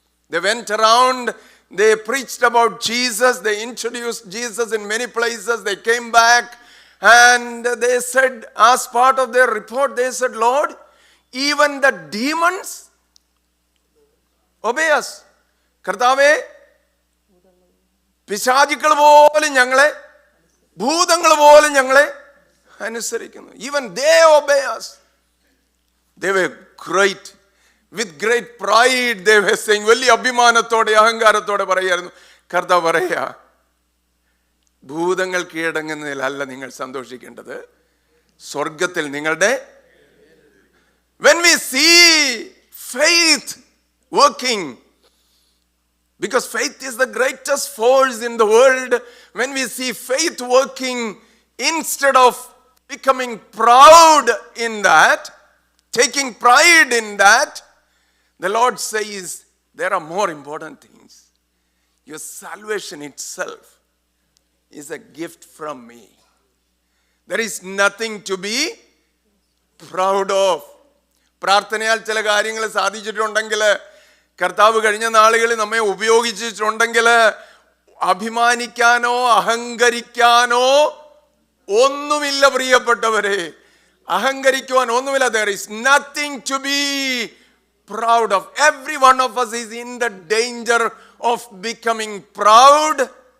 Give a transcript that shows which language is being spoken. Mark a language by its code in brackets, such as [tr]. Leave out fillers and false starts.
[en] They went around, they preached about Jesus, they introduced Jesus in many places. They came back and they said, as part of their report, they said, Lord, even the demons obey us. [ml] കർത്താവേ, പിശാചുക്കൾ പോലും ഞങ്ങളെ, ഭൂതങ്ങൾ പോലും ഞങ്ങളെ അനുസരിക്കുന്നു. [en] Even they obey us. They were great. With great pride they were saying. [ml] വലിയ അഭിമാനത്തോടെ അഹങ്കാരത്തോടെ പറയായിരുന്നു. കർത്താവ് പറയാ, ഭൂതങ്ങൾ കീഴടങ്ങുന്നതിലല്ല നിങ്ങൾ സന്തോഷിക്കേണ്ടത്, സ്വർഗത്തിൽ നിങ്ങളുടെ. [en] When we see faith working, because faith is the greatest force in the world, when we see faith working, instead of becoming proud in that, taking pride in that, the Lord says there are more important things. Your salvation itself is a gift from me. There is nothing to be proud of. [ml] പ്രാർത്ഥനയാൽ ചില കാര്യങ്ങൾ സാധിച്ചിട്ടുണ്ടെങ്കിൽ, കർത്താവ് കഴിഞ്ഞ നാളുകളിൽ നമ്മെ ഉപയോഗിച്ചിട്ടുണ്ടെങ്കിൽ, അഭിമാനിക്കാനോ അഹങ്കരിക്കാനോ ഒന്നുമില്ല പ്രിയപ്പെട്ടവരെ. അഹങ്കരിക്കുവാൻ ഒന്നുമില്ല. [en] There is nothing to be proud of. Every one of us is in the danger of becoming proud.